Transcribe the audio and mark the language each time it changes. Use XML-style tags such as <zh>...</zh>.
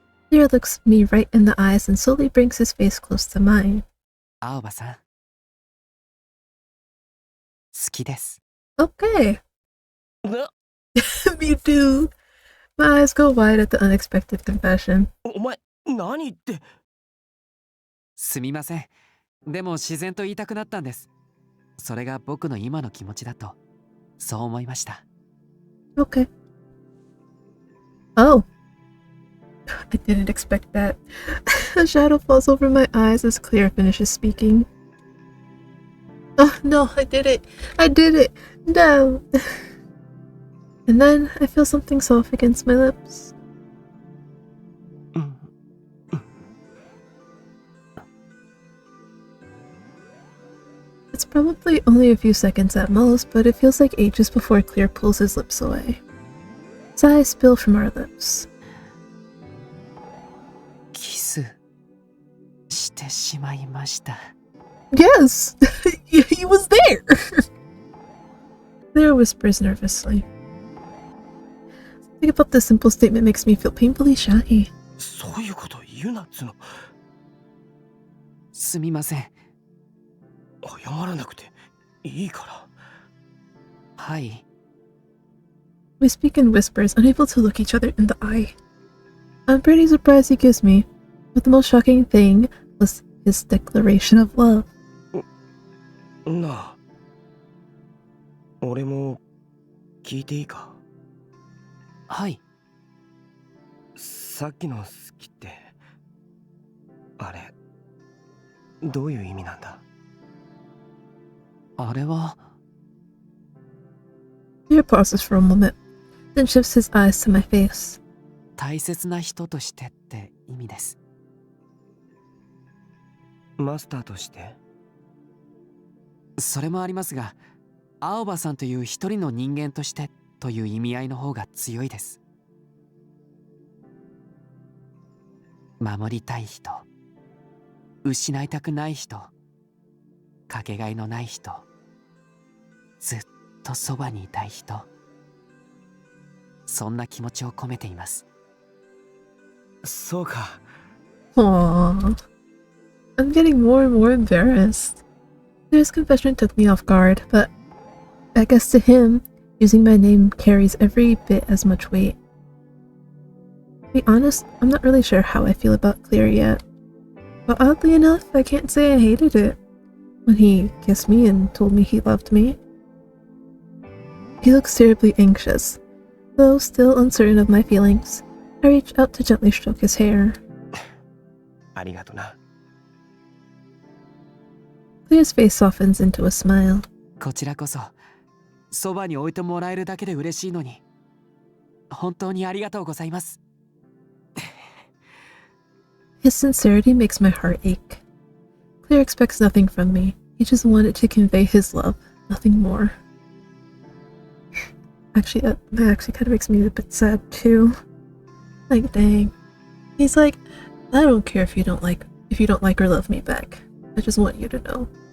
<en>Clear looks me right in the eyes and slowly brings his face close to mine.</en> <ja>青葉さん。好きです。</ja> <en>Okay. Me too. My eyes go wide at the unexpected confession.</en> <ja>お前、何言って。すみません。でも自然と言いたくなったんです。それが僕の今の気持ちだと、そう思いました。</ja> <en>Okay. Oh. I didn't expect that. A shadow falls over my eyes as Clear finishes speaking. Oh no, I did it! I did it! No! And then I feel something soft against my lips. It's probably only a few seconds at most, but it feels like ages before Clear pulls his lips away. His eyes spill from our lips.</en> <ja>キスしてしまいました。</ja> <en>Yes! He was there! Clear whispers nervously. Something about this simple statement makes me feel painfully shy.</en> <ja>そういうこと言うなっつの。すみません。謝らなくていいから。はい。</ja> <en>We speak in whispers, unable to look each other in the eye. I'm pretty surprised he gives me, but the most shocking thing was his declaration of love.</en> <ja>なあ、俺も聞いていいか？はい。さっきの好きって、あれ、どういう意味なんだ？あれは。</ja> <en>Clear pauses for a moment, then shifts his eyes to my face.</en> <ja>大切な人としてって意味です。マスターとして？それもありますが、青葉さんという一人の人間としてという意味合いの方が強いです。守りたい人、失いたくない人、かけがえのない人、ずっとそばにいたい人、そんな気持ちを込めています。そうか。</ja> <en>Aww. I'm getting more and more embarrassed. Claire's confession took me off guard, but I guess to him, using my name carries every bit as much weight. To be honest, I'm not really sure how I feel about Claire yet. But oddly enough, I can't say I hated it when he kissed me and told me he loved me. He looks terribly anxious. Though still uncertain of my feelings, I reach out to gently stroke his hair.</en> <ja>ありがとな。</ja> <en>Claire's face softens into a smile.</en> <ja>こちらこそ、そばに置いてもらえるだけで嬉しいのに、本当にありがとうございます。</ja> <en>His sincerity makes my heart ache. Claire expects nothing from me. He just wanted to convey his love, nothing more. Actually, that actually kind of makes me a bit sad too. Like, dang. He's like, I don't care if you don't like or love me back. I just want you to know.</en>